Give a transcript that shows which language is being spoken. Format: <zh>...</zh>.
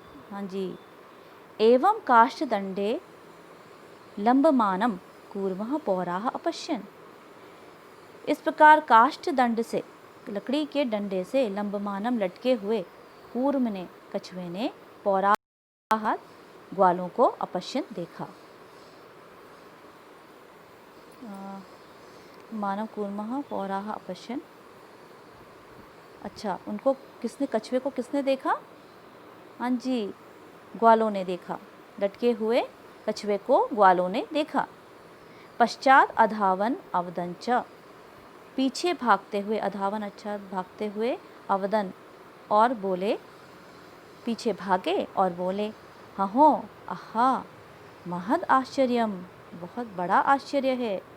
<sa>हाँ जी, एवं काष्ठदंडे लंबमानम कूर्मः पौराः अपश्यन्।</sa> <hi>इस प्रकार काष्ठदंड से, लकड़ी के डंडे से लंबमानम लटके हुए कूर्म ने, कछुए ने, पौराः ग्वालों को, अपश्यन देखा।</hi> <sa>मानव कूर्मः पौराः अपश्यन्।</sa> <hi>अच्छा, उनको किसने, कछुए को किसने देखा? हाँ जी, ग्वालों ने देखा। लटके हुए कछुए को ग्वालों ने देखा। पश्चात</hi> <sa>अधावन अवदंच,</sa> <hi>पीछे भागते हुए, अधावन अच्छा भागते हुए, अवदन और बोले, पीछे भागे और बोले,</hi> <sa>हहो आहा महद आश्चर्यम,</sa> <hi>बहुत बड़ा आश्चर्य है।</hi>